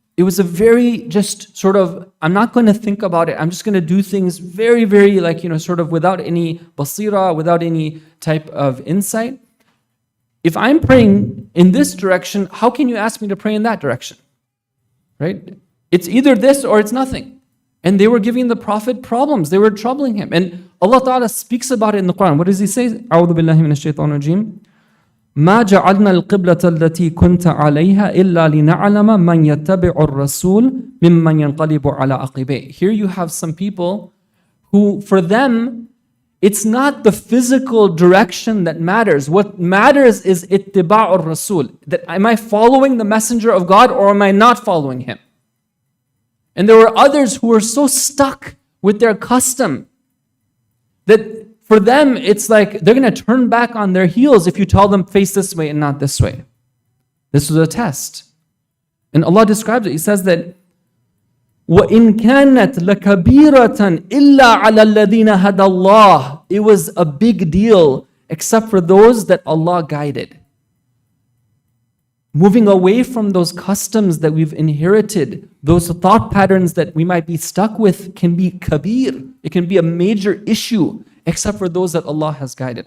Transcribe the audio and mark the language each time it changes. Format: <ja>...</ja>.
<en>It was a very just sort of, I'm not going to think about it. I'm just going to do things very, very sort of without any basira, without any type of insight. If I'm praying in this direction, how can you ask me to pray in that direction? Right? It's either this or it's nothing. And they were giving the Prophet problems. They were troubling him. And Allah Ta'ala speaks about it in the Quran. What does He say?</en> <ar>أعوذ بالله من الشيطان الرجيم. ما جعلنا القبلة التي كنت عليها إلا لنعلم من يتبع الرسول ممن ينقلب على عقبيه.</ar> <en>Here you have some people who, for them, it's not the physical direction that matters. What matters is ittiba'ur rasul. That am I following the messenger of God or am I not following him? And there were others who were so stuck with their custom that for them, it's like they're going to turn back on their heels if you tell them face this way and not this way. This was a test. And Allah describes it. He says that</en> <ar>وَإِن كَانَتْ لَكَبِيرَةً إِلَّا عَلَى الَّذِينَ هَدَى اللَّهِ.</ar> <en>It was a big deal except for those that Allah guided. Moving away from those customs that we've inherited, those thought patterns that we might be stuck with can be kabir. It can be a major issue except for those that Allah has guided.</en>